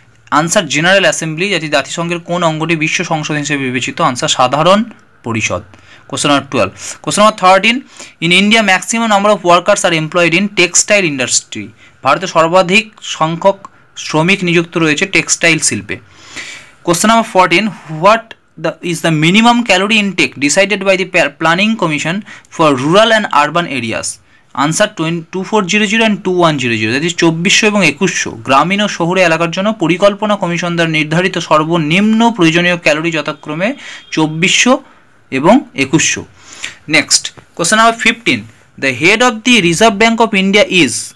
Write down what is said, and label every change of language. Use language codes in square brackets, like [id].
[en] answer general assembly, [bn] যেটি জাতিসংঘের কোন অঙ্গটি বিশ্ব সংসদ হিসেবে বিবেচিত? আনসার সাধারণ পরিষদ। [en] Question number 12। Question number 13, in India maximum number of workers are employed in textile industry. [bn] ভারতে সর্বাধিক সংখ্যক শ্রমিক নিযুক্ত রয়েছে টেক্সটাইল শিল্পে। [en] Question number 14, what is the minimum calorie intake decided by the planning commission for rural and urban areas? Answer 2400 and 2100, that is [bn] 2400 এবং 2100 গ্রামীণ ও শহুরে এলাকার জন্য পরিকল্পনা কমিশন দ্বারা নির্ধারিত সর্বনিম্ন প্রয়োজনীয় ক্যালোরি যথাক্রমে 2400 এবং 2100। [en] Next question number 15, the head of the reserve bank of India is.